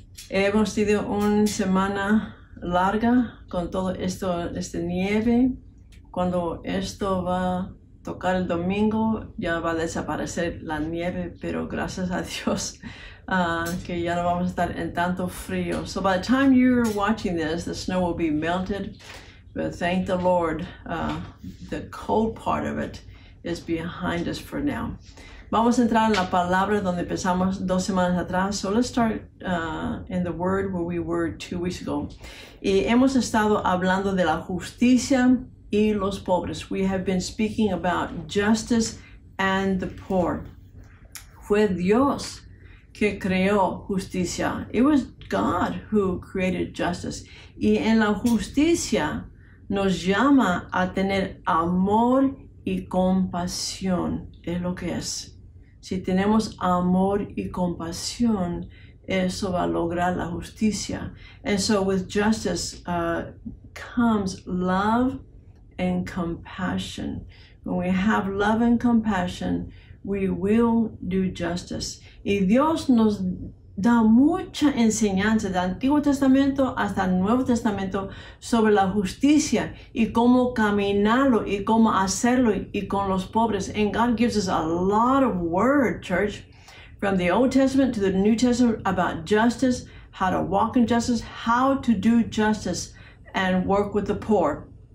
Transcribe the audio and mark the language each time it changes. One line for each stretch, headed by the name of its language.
Spanish: Hemos tenido una semana larga con todo esto, nieve. Cuando esto va a tocar el domingo, ya va a desaparecer la nieve, pero gracias a Dios que ya no vamos a estar en tanto frío.
English: So by the time you're watching this, the snow will be melted. But thank the Lord, the cold part of it is behind us for now.
Spanish: Vamos a entrar en la palabra donde empezamos 2 semanas atrás.
English: So let's start in the word where we were 2 weeks ago.
Spanish: Y hemos estado hablando de la justicia y los pobres.
English: We have been speaking about justice and the poor.
Spanish: Fue Dios que creó justicia.
English: It was God who created justice.
Spanish: Y en la justicia nos llama a tener amor y compasión. Es lo que es. Si tenemos amor y compasión, eso va a lograr la justicia.
English: And so with justice comes love and compassion. When we have love and compassion, we will do justice.
Spanish: Y Dios nos da mucha enseñanza del Antiguo Testamento hasta el Nuevo Testamento sobre la justicia y cómo caminarlo y cómo hacerlo y con los pobres.
English: And God gives us a lot of word, church, from the Old Testament to the New Testament about justice, how to walk in justice, how to do justice and work with the poor.